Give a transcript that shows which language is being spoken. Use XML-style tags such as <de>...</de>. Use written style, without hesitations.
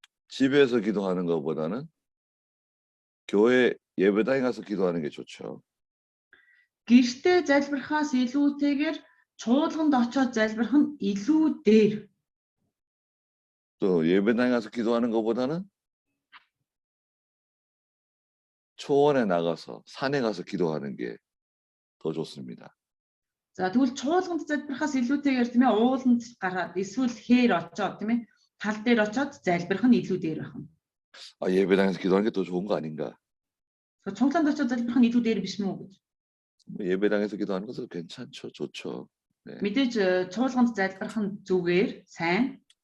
<ko>집에서 기도하는 것보다는 교회 예배당에 가서 기도하는 게 좋죠.</ko> <mn>Гэртээ залбирхаас илүүтэйгээр чуулганд очоод залбирх нь илүү дээр.</mn> <ko>또 예배당에 가서 기도하는 것보다는 초원에 나가서 산에 가서 기도하는 게 더 좋습니다.</ko> <mn>За тэгвэл чуулганд залбирхаас илүүтэйгээр тийм ээ ууланд гараад эсвэл хээр очоод тийм ээ тал дээр очоод залбирх нь илүү дээр байх нь.</mn> <ko>아, 예배당에서 기도하는 게 더 좋은 거 아닌가?</ko> <mn>Чуулганд очоод залбирх нь илүү дээр биш мүү гэж.</mn> <ko>뭐 예배당에서 기도하는 것도 괜찮죠, 좋죠. 네.</ko> <mn>Мэдээж чуулганд залбирх нь зүгээр, сайн.</mn>